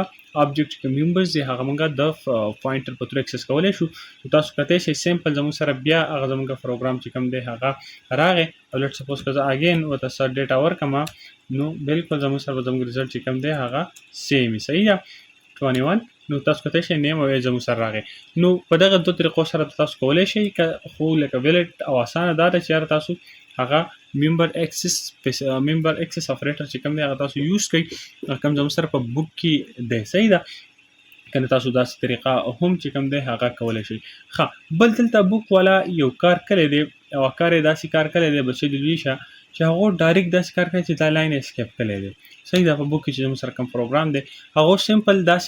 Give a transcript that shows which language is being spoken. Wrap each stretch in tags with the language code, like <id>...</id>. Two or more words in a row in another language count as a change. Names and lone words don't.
<ps>آبجیکټ چې کوم ممبرز دی هغه مونږ د پوینټر په تور اکسس کولی شو نو تاسو کتلی شئ سمپل زموږ سره بیا هغه زموږ پروګرام چې کوم دی هغه راغی او</ps> <en>let suppose</en> <ps>که زه اګین ورته سر ډیټا ورکړم نو بالکل زموږ سره زموږ ریزلټ چې کوم دی هغه سیم وي صحیح ده 21 نو تاسو کتلی شئ نیم او ایج زموږ سره راغی نو په دغه دوه طریقو سره تاسو کولی شئ خو لکه ویلیډ او اسانه دا ده چې یاره تاسو هغه</ps> <en>member access</en> <ps>operator چې کوم دی هغه تاسو یوز کړئ کوم زموږ سره په بک کې دی صحیح ده کنه تاسو داسې طریقه هم چې کوم دی هغه کولی شئ ښه بل دلته بک والا یو کار کړی دی او کار یې داسې کار کړی دی بچې د دوی شه چې هغه ډایرکټ داسې کار کوي چې دا</ps> <en>line skip</en> <ps>کړی دی صحیح ده په بک کې چې زموږ سره کوم پروګرام دی هغه سمپل داسې</ps>